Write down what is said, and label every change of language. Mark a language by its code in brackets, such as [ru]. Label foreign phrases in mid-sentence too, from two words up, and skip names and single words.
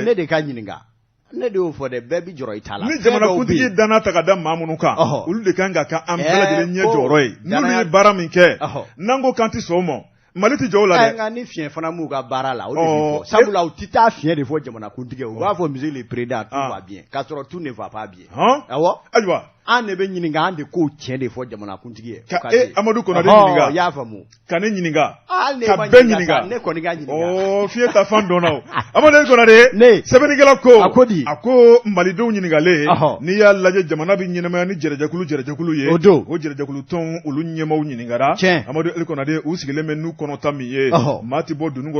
[bm] ne de ka ɲininga ne de y'o fɔ dɛ bɛɛ bi jɔrɔ i ta la ni jamanakuntigi danna ta ka da maa minnu kan olu de kan ka kɛ an bɛɛ lajɛlen ɲɛ jɔyɔrɔ ye n'olu ye baara min kɛ n'an ko k'an ti sɔn o ma Mali ti jɔ o la dɛ nka ni fiɲɛ fana m'u ka baara la o de bi fɔ sabula u ti taa fiɲɛ de fɔ jamanakuntigi u b'a fɔ [fr] monsieur le président tout va bien [bm] k'a sɔrɔ [fr] tout ne va pas bien [bm] awɔ ayiwa an de bɛ ɲininka an de k'o tiɲɛ de fɔ jamanakuntigi ye ka Amadou Konare ɲininka y'a faamu ka ne ɲininka ka bɛɛ ɲininka ne kɔni ka ɲininka fiye ta fan dɔnna o Amadou El Konare sɛbɛnnikɛla ko a ko malidenw ɲininkalen n'i y'a lajɛ jamana bɛ ɲɛnamaya ni jɛrɛjɛkulu ye o jɛrɛjɛkulu tɔn olu ɲɛmaw ɲininkara Amadou El Konare u sigilen bɛ n'u kɔnɔta min ye maa ti bɔ dunun